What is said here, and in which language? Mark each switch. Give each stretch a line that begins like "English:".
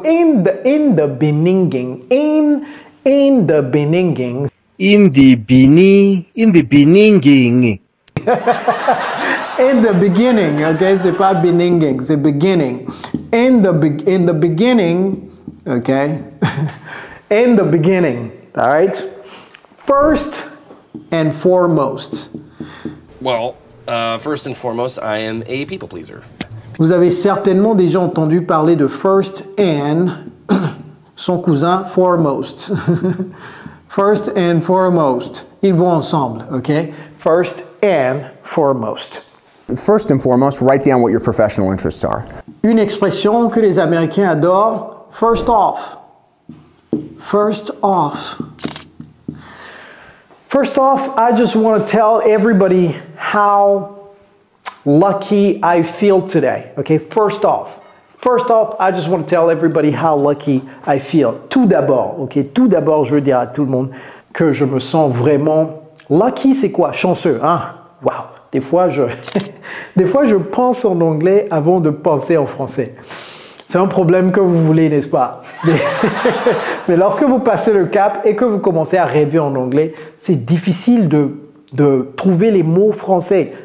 English: In the beginning. In the beginning. In the beginning. In the beginning, okay?
French: C'est pas beginning, c'est beginning.
English: In the beginning, okay? In the beginning, all right? First and foremost. Well, first and foremost, I am a people pleaser.
French: Vous avez certainement déjà entendu parler de first and son cousin foremost. First and foremost. Ils vont ensemble, ok?
English: First and foremost. First and foremost, write down what your professional interests are.
French: Une expression que les Américains adorent, first off.
English: First off. First off, I just want to tell everybody how lucky I feel today. Okay, first off, I just want to tell everybody how lucky I feel.
French: Tout d'abord, je veux dire à tout le monde que je me sens vraiment lucky. C'est quoi? Chanceux, hein? Wow. Des fois, je pense en anglais avant de penser en français. C'est un problème que vous voulez, n'est-ce pas? Mais lorsque vous passez le cap et que vous commencez à rêver en anglais, c'est difficile de trouver les mots français.